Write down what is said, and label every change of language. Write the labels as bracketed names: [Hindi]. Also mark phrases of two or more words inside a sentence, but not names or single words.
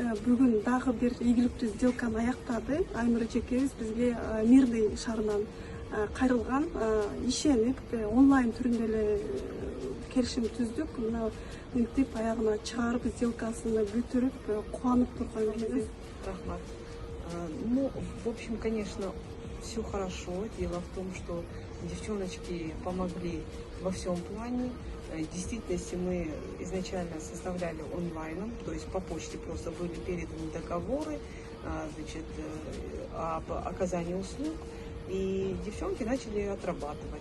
[Kyrgyz] бүгүн дагы бир ийгиликтүү сделканы аяктады. Айнур эжекебиз бизге Мирный шаарынан кайрылган, ишенип онлайн түрүндө эле келишим түздүк. Мына мынтип аягына чыгарып сделкасыны бүтүрүп кубанып турган кези. Рахмат. [Russian] Ну, в общем, конечно, все хорошо. Дело в том, что девчоночки помогли во всем плане. В действительности мы изначально составляли онлайном, то есть по почте просто были переданы договоры, значит, об оказании услуг, и девчонки начали отрабатывать.